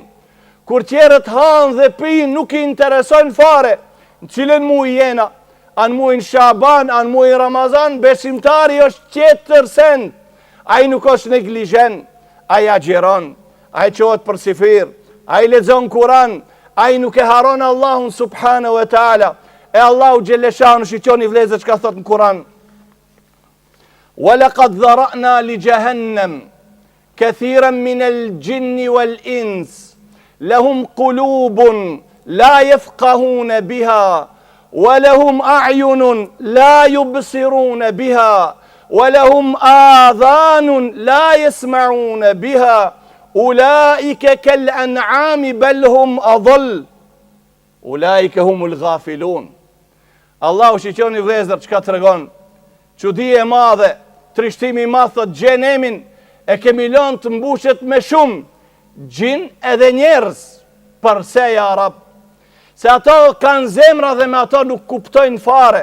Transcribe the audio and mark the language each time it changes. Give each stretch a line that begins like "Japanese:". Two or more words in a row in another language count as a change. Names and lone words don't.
Albanian: Kur tjerët hanë dhe pinë nuk i intereson fare, në cilën muaj jena, anë muajin Shaban, anë muajin Ramazan, besimtari është tjetër send. Ai nuk është neglizhent, ai agjeron, ai qohet për sifir, ai lexon Kur'an, ai nuk e haron Allahun
Arabic: سبحانه وتعالى.
Albanian: E Allahu xheleshanu shiqoni vëllezër çka thot në Kur'an.
Arabic: ولقد ذرأنا لجهنم كثيرا من الجن والإنس لهم قلوب لا يفقهون بها ولهم أعين لا يبصرون بها ولهم آذان لا يسمعون بها أولئك كالأنعام بل هم أضل أولئك هم الغافلون.
Albanian: Allahu shiqoni vëllezër çka tregon, çudi e madhe, trishtimi i madh thot xhenemin e kemi lënë të mbushet me shumë gjin edhe njerëz. Përse
Arabic: يا رب?
Albanian: Se ato kanë zemra dhe me ato nuk kuptojnë fare.